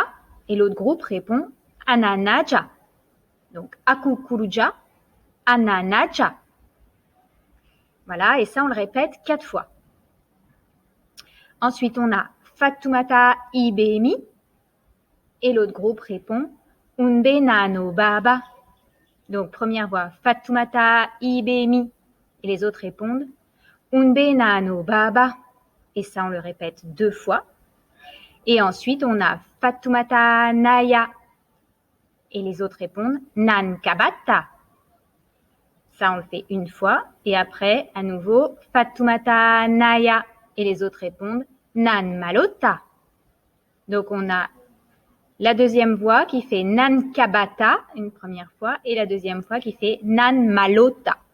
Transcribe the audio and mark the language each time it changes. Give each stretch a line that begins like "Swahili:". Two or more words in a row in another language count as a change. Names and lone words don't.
French: Et l'autre groupe répond Ananaja. Donc, Aku Kuruja, Ananaja. Voilà, et ça, on le répète 4 fois. Ensuite, on a Fatoumata ibemi. Et l'autre groupe répond Unbena no baba. Donc, première voix, Fatoumata ibemi. Et les autres répondent Unbena no baba. Et ça, on le répète 2 fois. Et ensuite, on a Fatoumata naya. Et les autres répondent Nan kabata. Ça, on le fait 1 fois. Et après, à nouveau, Fatoumata naya. Et les autres répondent Nan malota. Donc, on a la deuxième voix qui fait Nan kabata une première fois et la deuxième fois qui fait Nan malota.